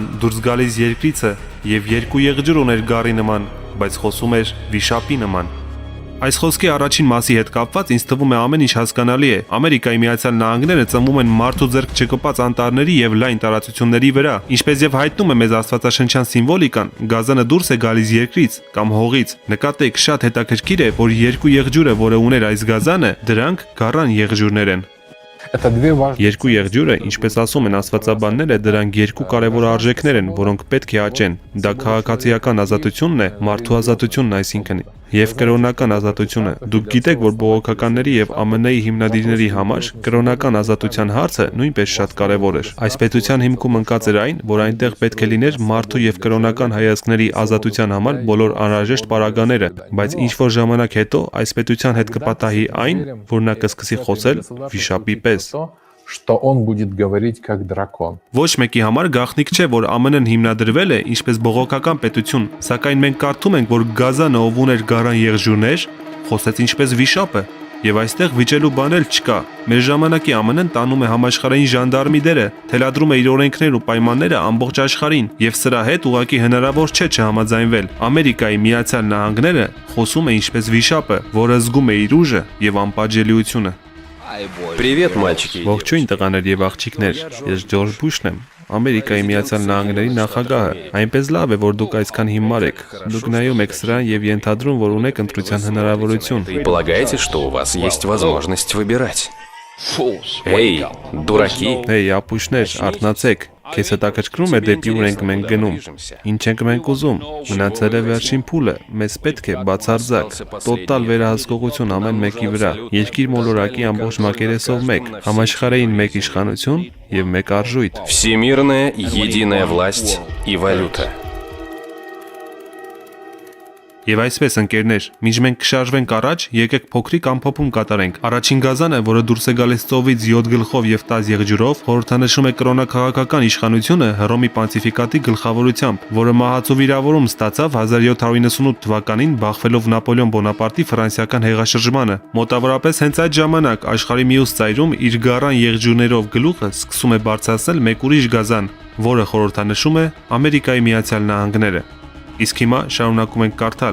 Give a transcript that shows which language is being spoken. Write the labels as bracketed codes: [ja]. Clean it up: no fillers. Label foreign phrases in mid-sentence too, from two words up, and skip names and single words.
[hy] դուրս գալիս երկրիցը եւ երկու եղջյուր ուներ գառի նման, բայց խոսում էր վիշապի նման։ Այս խոսքի առաջին մասի հետ կապված ինձ թվում է ամեն ինչ հասկանալի է։ Ամերիկայի Միացյալ Նահանգները ծնվում են մարդու ձեռք չկպած անտառների եւ լայն տարածությունների վրա, ինչպես եւ հայտնում է մեզ աստվածաշնչյան սիմվոլիկան, գազանը դուրս է գալիս երկրից կամ հողից։ Նկատեք, շատ հետաքրքիր է, որ երկու եղջյուրը, որը ուներ այս գազանը, դրանք գառան եղջյուրներ են։ [ru] Это две важные. [hy] Երկու եղջյուրը, ինչպես ասում են աստվածաբանները, դրանք երկու կարևոր արժեքներ են, որոնք պետք է աճեն։ Դա քաղաքացիական ազատությունն է, մարդու ազատությունն այսինքն, եւ կրոնական ազատությունը։ Դուք գիտեք, որ բողոքականների եւ ԱՄՆ-ի հիմնադիրների համար կրոնական ազատության հարցը նույնպես շատ կարևոր էր։ Այս պետության հիմքում ընկած էր այն, որ այնտեղ պետք է լիներ մարդու եւ կրոնական հայացքների ազատության համար բոլոր անհրաժեշտ պարագաները, բայց ինչ որ ժամանակ հետո այս պետության հետ կպատահի այն, որ նա կսկսի խոսել վիշապի պես։ [ru] Что он будет говорить как дракон. [hy] Ոչ մեկի համար գաղտնիք չէ, որ ԱՄՆ-ն հիմնադրվել է ինչպես բողոքական պետություն, սակայն մենք կարդում ենք, որ գազանը, ով ուներ գառան եղջյուրներ, խոսեց ինչպես վիշապը, եւ այստեղ վիճելու բան էլ չկա։ Մեր ժամանակի ԱՄՆ-ն տանում է համաշխարհային ժանդարմի դերը, թելադրում է իր օրենքներն ու պայմանները ամբողջ աշխարհին, եւ սրա հետ ուղղակի հնարավոր չէ չհամաձայնվել։ Ամերիկայի Միացյալ Նահանգները խոսում է ինչպես վիշապը, որը զգում է իր ուժը եւ անպատժելիությունը։ [ru] Привет, мальчики. [hy] Ողջույն տղաներ եւ աղջիկներ, ես Ջորջ Բուշն եմ, Ամերիկայի Միացյալ Նահանգների նախագահը։ Այնպես լավ է, որ դուք այսքան հիմար եք։ Դուք նայում եք սրան եւ ենթադրում, որ ունեք ընտրության հնարավորություն։ [ru] И полагаете, что у вас есть возможность выбирать? Эй, дураки. [hy] Հեյ, ապուշներ, արթնացեք։ Քեզ հետաքրքրում է դեպի ուր ենք մենք գնում։ Ինչ ենք մենք ուզում։ Մնացել է վերջին փուլը։ Մեզ պետք է բացարձակ, տոտալ վերահսկողություն ամեն մեկի վրա։ Երկիր մոլորակի ամբողջ մակերեսով մեկ, համաշխարհային մեկ իշխանություն եւ մեկ արժույթ։ [ru] Всемирная единая власть и валюта. [hy] Եվ այսպես ընկերներ, մինչ մենք կշարժվենք առաջ, եկեք փոքրիկ ամփոփում կատարենք։ Առաջին գազանը, որը դուրս է գալիս ծովից 7 գլխով եւ 10 եղջյուրով, խորհրդանշում է կրոնաքաղաքական իշխանությունը Հռոմի պոնտիֆիկատի գլխավորությամբ, որը մահացու վիրավորում ստացավ 1798 թվականին բախվելով Նապոլեոն Բոնապարտի ֆրանսիական հեղաշրջմանը։ Մոտավորապես հենց այդ ժամանակ աշխարհի մյուս ծայրում իր գառան եղջյուրներով գլուխը սկսում է բարձրացնել մեկ ուրիշ գազան, որը խորհրդանշում է Ամերիկայի Միացյալ Նահանգները։ Իսկ հիմա շարունակում ենք կարդալ.